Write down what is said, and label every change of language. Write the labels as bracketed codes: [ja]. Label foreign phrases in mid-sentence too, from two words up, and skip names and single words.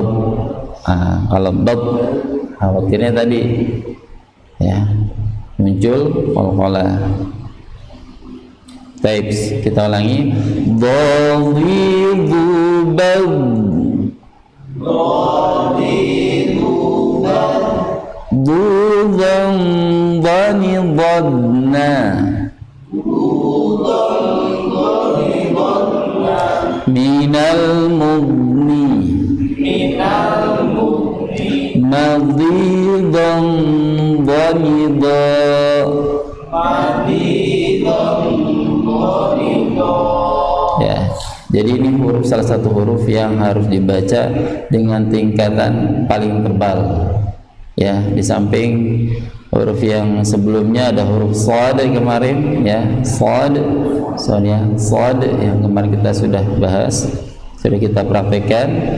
[id] Kalau bab khawatirnya tadi ya muncul qalqalah. Baik, kita ulangi. Dhadhidu bab, dhadhidu bab, dudhan dhani dhanna, dudhan dhani dhanna, minal mudni, minal mudni, madhidan dhanida, madhidan. Ya, jadi ini huruf, salah satu huruf yang harus dibaca dengan tingkatan paling tebal. Ya, di samping huruf yang sebelumnya ada huruf shad kemarin, ya, shad yang kemarin kita sudah bahas, sudah kita praktekkan.